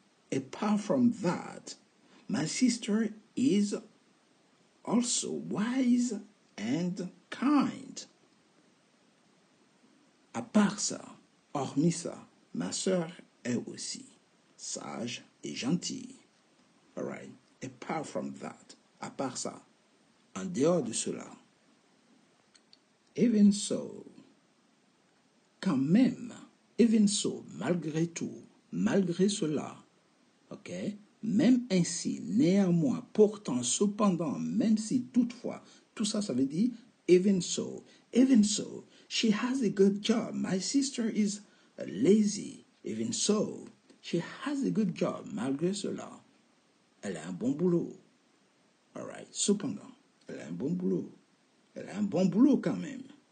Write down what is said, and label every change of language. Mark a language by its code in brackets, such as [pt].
[en] Apart from that, my sister is also wise and kind. [fr] À part ça, hormis ça, ma sœur est aussi sage et gentille. Alright? [en] Apart from that, [fr] à part ça, en dehors de cela, [en] even so, [fr] quand même, even so, malgré tout, malgré cela, ok? Même ainsi, néanmoins, pourtant, cependant, même si, toutefois, tout ça, ça veut dire [en] even so, she has a good job. My sister is lazy. Even so, she has a good job. [fr] Malgré cela, elle a un bon boulot. Alright. Cependant, elle a un bon boulot. Elle a un bon boulot quand même.